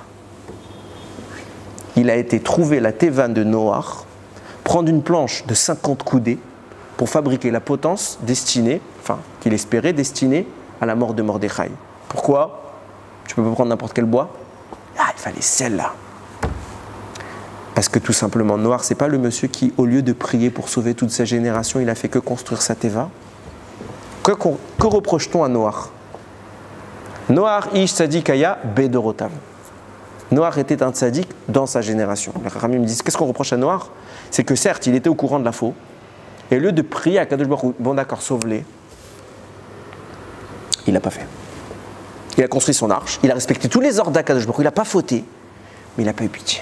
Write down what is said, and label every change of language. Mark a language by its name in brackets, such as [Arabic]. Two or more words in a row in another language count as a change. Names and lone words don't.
[French] Il a été trouvé la Teva de Noach, prendre une planche de 50 coudées pour fabriquer la potence destinée, enfin, qu'il espérait destinée à la mort de Mordechai. Pourquoi? Tu peux pas prendre n'importe quel bois? Ah, il fallait celle-là. Parce que tout simplement, Noach, c'est pas le monsieur qui, au lieu de prier pour sauver toute sa génération, il a fait que construire sa Teva. Que reproche-t-on à Noach? [Hebrew] נח איש צדיק היה בדורותיו. [French] Noach était un tzaddik dans sa génération. Les Rachamim me disent, qu'est-ce qu'on reproche à Noach? C'est que certes, il était au courant de la faux, et au lieu de prier à [Hebrew] קדוש ברוך הוא, [French] bon d'accord, sauve-les, il l'a pas fait. Il a construit son arche, il a respecté tous les ordres d' [Hebrew] הקדוש ברוך הוא, [French] il n'a pas fauté, mais il n'a pas eu pitié.